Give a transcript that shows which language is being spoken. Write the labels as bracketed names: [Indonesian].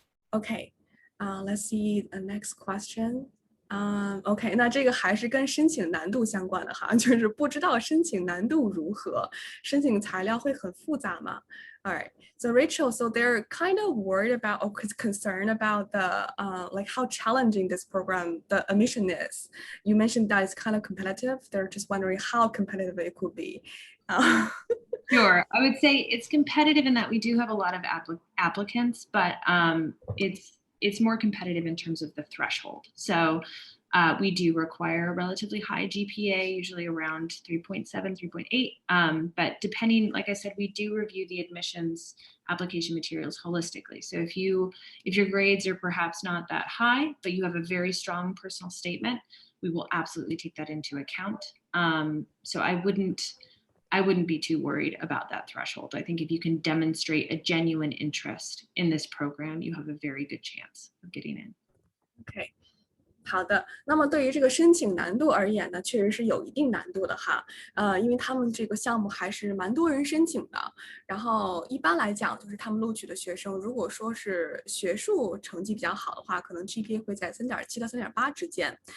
[English] OK， let's see the next question. [Chinese] OK， 那这个还是跟申请难度相关的哈，就是不知道申请难度如何，申请材料会很复杂吗？ [English] All right, so Rachel, so they're kind of worried about or concerned about the like how challenging this program, the admission is. You mentioned that it's kind of competitive. They're just wondering how competitive it could be. Sure, I would say it's competitive in that we do have a lot of applicants, but it's more competitive in terms of the threshold. So we do require a relatively high GPA, usually around 3.7, 3.8. But depending, like I said, we do review the admissions application materials holistically. So if your grades are perhaps not that high, but you have a very strong personal statement, we will absolutely take that into account. So I wouldn't be too worried about that threshold. I think if you can demonstrate a genuine interest in this program, you have a very good chance of getting in. OK。 [Chinese] 好的，那么对于这个申请难度而言呢，确实是有一定难度的哈。因为他们这个项目还是蛮多人申请的。然后一般来讲，就是他们录取的学生，如果说是学术成绩比较好的话，可能 GPA 会在3.7到3.8之间。